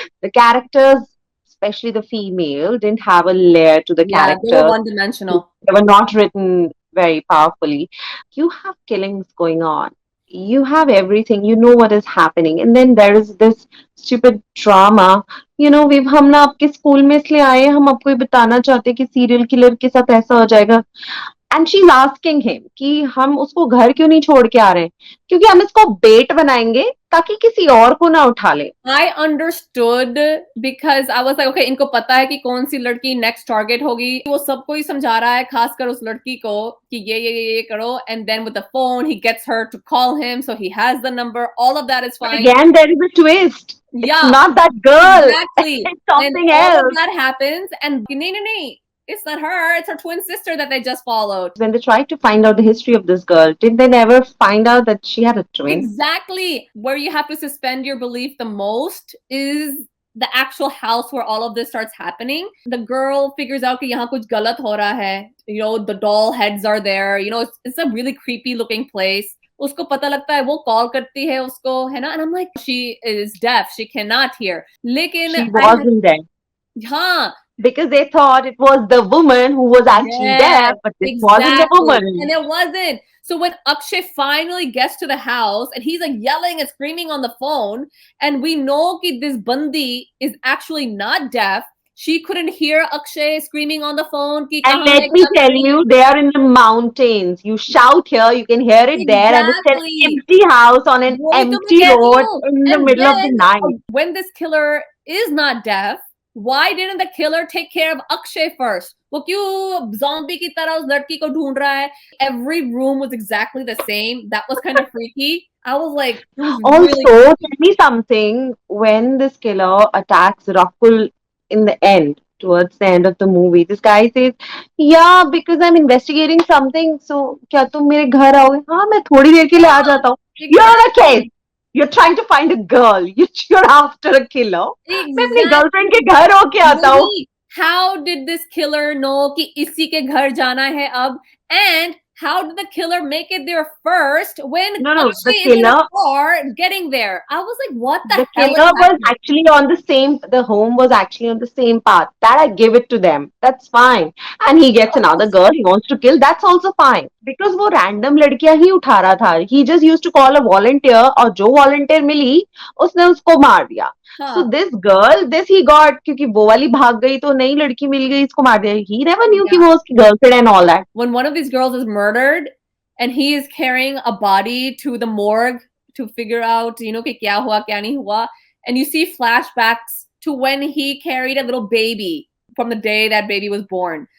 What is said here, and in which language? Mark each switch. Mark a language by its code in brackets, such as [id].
[en] The characters, especially the female, didn't have a layer to the Yeah, they were characters. one-dimensional. They were not written very powerfully. You have killings going on. You have everything. You know what is happening. And then there is this stupid drama. [hi] we've हम ना आपके school में इसलिए आए हैं, हम आपको ये बताना चाहते हैं कि सीरियल किलर के साथ ऐसा हो जाएगा. [en] and she is asking him [hi] कि हम उसको घर क्यों नहीं छोड़ के आ रहे हैं, क्योंकि हम इसको बेट बनाएंगे ताकि किसी और को ना उठा ले. [en] I understood because I was like, okay, [hi] इनको पता है कि कौन सी लड़की [en] next target होगी. [hi] वो सबको ही समझा रहा है, खासकर उस लड़की को कि ये करो. [en] And then with the phone, he gets her to call him, so he has the number. All of that is fine. Again, there is a twist. Yeah, it's not that girl. Exactly. It's something else. All of that happens, and nahi. It's not her, it's her twin sister that they just followed. When they tried to find out the history of this girl, did they never find out that she had a twin? Exactly. Where you have to suspend your belief the most is the actual house where all of this starts happening. The girl figures out [hi] कि यहाँ कुछ गलत हो रहा है. [en] The doll heads are there. It's a really creepy looking place. [hi] उसको पता लगता है, वो कॉल करती है उसको, है ना? [en] And I'm like, she is deaf. She cannot hear. लेकिन she wasn't deaf. [hi] हाँ. [en] Because they thought it was the woman who was actually deaf, but it wasn't the woman. And it wasn't. So when Akshay finally gets to the house and he's like yelling and screaming on the phone, and we know that this Bandi is actually not deaf, she couldn't hear Akshay screaming on the phone. And let me tell you, they are in the mountains. You shout here, you can hear it there, and it's an empty house on an empty road in the middle of the night. When this killer is not deaf, why didn't the killer take care of Akshay first? [hi] वो क्यों zombie की तरह उस लड़की को ढूंढ रहा है? [en] Every room was exactly the same. That was kind of freaky. I was like, also, tell me something. When this killer attacks Rakul in the end, towards the end of the movie, this guy says, "Yeah, because I'm investigating something. [hi] So, क्या तुम मेरे घर आओगे?" हाँ, मैं थोड़ी देर के लिए आ जाता हूँ. [en] You're a case. You're trying to find a girl. You're after a killer. [hi] मैं अपनी girlfriend के घर होके आता हूँ. [en] How did this killer know [hi] कि इसी के घर जाना है अब? [en] And how did the killer make it there first when the killer is in a car getting there? I was like, what the hell? The killer was actually on the same, the home was actually on the same path. That I give it to them. That's fine. And he gets another girl he wants to kill. That's also fine. [hi] Because वो random लड़कियां ही उठा रहा था. [en] He just used to call a volunteer [hi] और जो volunteer मिली, उसने उसको मार दिया. [en] So this girl, he got, [hi] क्योंकि वो वाली भाग गई तो नई लड़की मिल गई, इसको मार दिया. [en] He never knew [hi] कि वो उसकी [en] girlfriend and all that. When one of these girls is murdered and he is carrying a body to the morgue to figure out, [hi] कि क्या हुआ, क्या नहीं हुआ, [en] and you see flashbacks to when he carried a little baby from the day that baby was born.